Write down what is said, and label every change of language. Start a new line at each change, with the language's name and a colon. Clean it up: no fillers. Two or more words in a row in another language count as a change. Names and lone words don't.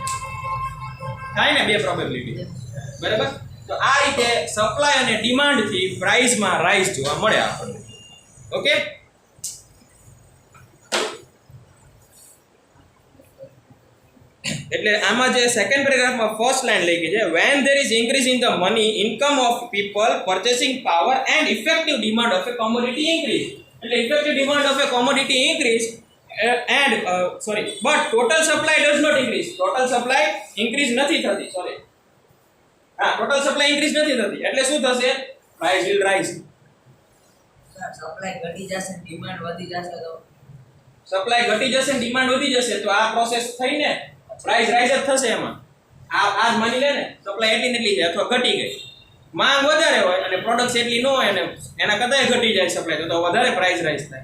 Gujarati: થાય ને બે પ્રોબેબિલિટી. બરાબર, તો આ રીતે સપ્લાય અને ડિમાન્ડ થી
English: priceમાં rise
Gujarati: જોવા મળે આપણને. ઓકે, એટલે આમાં જે
English: second paragraphમાં first line
Gujarati: લખી છે,
English: when there is increase in the money income of people, purchasing power and effective demand of a commodity increase. એટલે effective demand of a commodity increase and but total supply does not increase. total supply increase
Gujarati: નથી થતી,
English: total supply increase
Gujarati: નથી થતી એટલે શું થશે,
English: price will rise.
Gujarati: સપ્લાય ઘટી જશે, ડિમાન્ડ વધી જશે તો સપ્લાય ઘટી જશે ને ડિમાન્ડ વધી જશે તો આ પ્રોસેસ થઈને
English: price rise
Gujarati: જ થશે. એમાં આ માની લે ને સપ્લાય એટલી ને એટલી છે અથવા ઘટી ગઈ, માંગ વધારે હોય અને પ્રોડક્ટ્સ એટલી ન હોય અને એના કરતાં ઘટી જાય સપ્લાય તો વધારે
English: price rise
Gujarati: થાય.